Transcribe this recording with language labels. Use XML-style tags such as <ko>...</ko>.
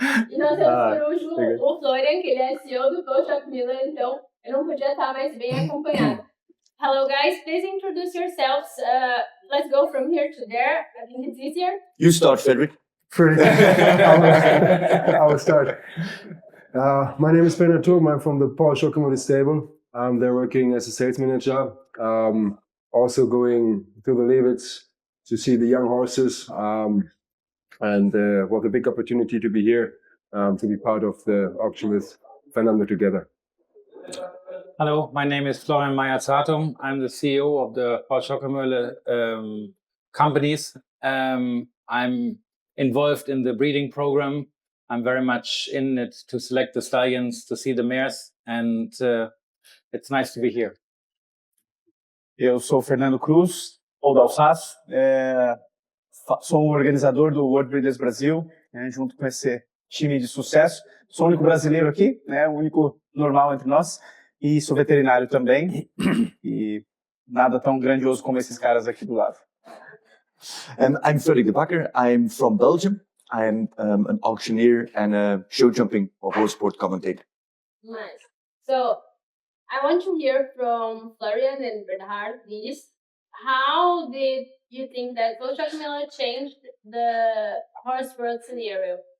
<pt>E nós temos por último o Florian, que ele é CEO do Paul Schockemöhle, então eu não podia estar mais bem acompanhado.</pt> <en>Hello guys, please introduce yourselves. Let's go from here to there. I think it's easier. You start, Frederik. I will start. My name is Bernhard Thoben. I'm from the Paul Schockemöhle stable. I'm there working as a sales manager. Also going to the Levitz to see the young horses. And what a big opportunity to be here, to be part of the auction with Fernando together. Hello, my name is Florian Meyer. I'm the CEO of the Paul Schockemöhle companies. I'm involved in the breeding program. I'm very much in it to select the stallions, to see the mares, and it's nice to be here.</en> <pt>Eu sou o Fernando Cruz, ou Dal Sasso, sou um organizador do World Breeders Brasil, junto com esse time de sucesso. Sou o único brasileiro aqui, o único normal entre nós. E sou veterinário também, e nada tão grandioso como esses caras aqui do lado.</pt> <en>I'm Frederik De Backer. I'm from Belgium. I'm an auctioneer and a show jumping or horse sport commentator. Nice. So, I want to hear from Florian and Bernhard, please. How did you think that Paul Schockemöhle changed the horse world scenario?</en>